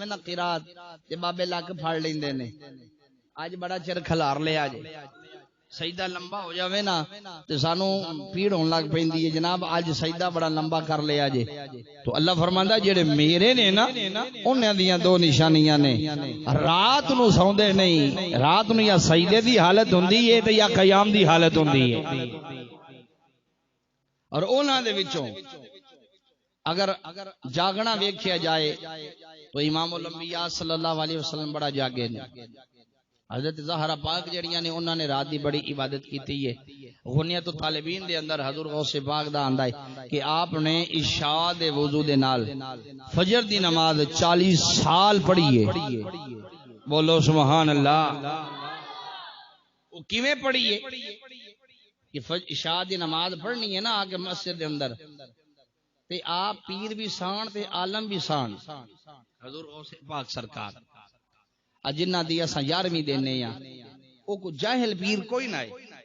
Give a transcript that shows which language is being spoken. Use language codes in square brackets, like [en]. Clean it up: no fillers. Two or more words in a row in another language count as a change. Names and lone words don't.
[pa] نا قرات تے بابے لک پھڑ لیندے نے اج بڑا چر کھلار لیا جے سجدہ لمبا ہو جاوے نا تے سانو پیڑ ہون لگ پیندی ہے جناب اج سجدہ بڑا لمبا کر لیا جے تو اللہ فرماندا جڑے میرے نے نا انہاں دیاں 2 نشانیاں نے رات نو سوندے نہیں رات نو یا سجدے دی حالت ہوندی ہے تے یا قیام دی حالت ہوندی ہے اور انہاں دے وچوں اگر جاگنا ویکھیا جائے تو امام الانبیاء [ar] صلی اللہ علیہ وسلم [pa] بڑا جاگے نے حضرت زہرا پاک جڑیاں نے انہاں نے رات دی بڑی عبادت کیتی ہے غنیت الطالبین دے اندر حضور غوث پاک دا آندا ہے کہ آپ نے عشاء دے وضو دے نال فجر دی نماز 40 سال پڑھی ہے بولو [ar] سبحان اللہ [pa] وہ کیویں پڑھی ہے کہ عشاء دی نماز پڑھنی ہے نا آ کے مسجد دے اندر تے آپ پیر بھی سان تے عالم بھی سان حضور غوث پاک سرکار جنہ دی اساں 11ویں دینے ہاں او کو جاہل پیر کوئی نہ ہے